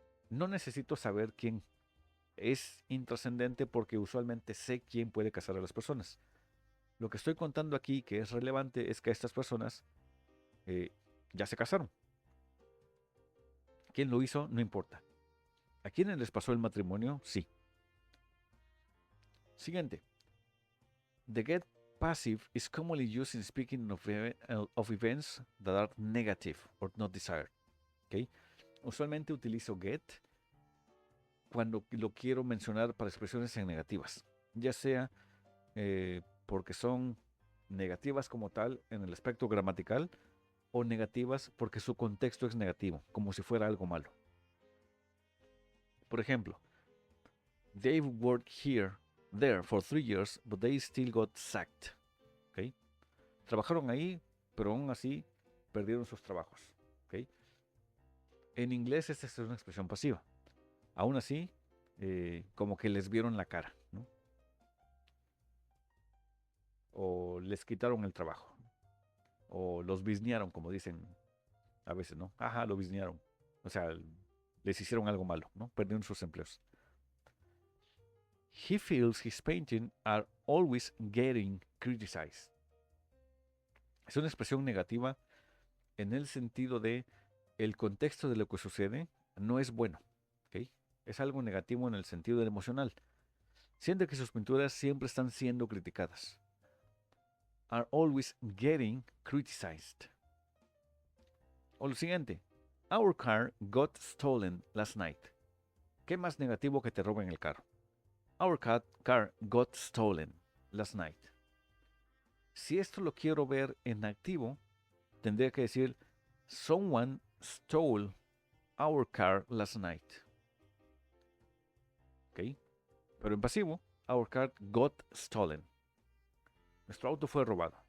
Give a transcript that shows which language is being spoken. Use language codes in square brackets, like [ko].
[es] No necesito saber quién. Es intrascendente porque usualmente sé quién puede casar a las personas. Lo que estoy contando aquí que es relevante es que estas personas ya se casaron. ¿Quién lo hizo? No importa. ¿A quiénes les pasó el matrimonio? Sí. Siguiente. [en] The get passive is commonly used in speaking of events that are negative or not desired. ¿Okay? [es] Usualmente utilizo get cuando lo quiero mencionar para expresiones en negativas, ya sea porque son negativas como tal en el aspecto gramatical o negativas porque su contexto es negativo, como si fuera algo malo. Por ejemplo, [en] they worked there for 3 years, but they still got sacked. ¿Okay? [es] Trabajaron ahí, pero aún así perdieron sus trabajos. ¿Okay? En inglés esta es una expresión pasiva. Aún así, como que les vieron la cara, ¿no? O les quitaron el trabajo. O los biznearon, como dicen a veces, ¿no? Ajá, lo biznearon. O sea, les hicieron algo malo, ¿no? Perdieron sus empleos. [en] He feels his paintings are always getting criticized. [es] Es una expresión negativa en el sentido de el contexto de lo que sucede no es bueno. ¿Okay? Es algo negativo en el sentido del emocional. Siente que sus pinturas siempre están siendo criticadas. [en] Are always getting criticized. [es] O lo siguiente. [en] Our car got stolen last night. [es] ¿Qué más negativo que te roben el carro? [en] Our car got stolen last night. [es] Si esto lo quiero ver en activo, tendría que decir [en] someone stole our car last night. [es] ¿Ok? Pero en pasivo, [en] our car got stolen. [es] Nuestro auto fue robado.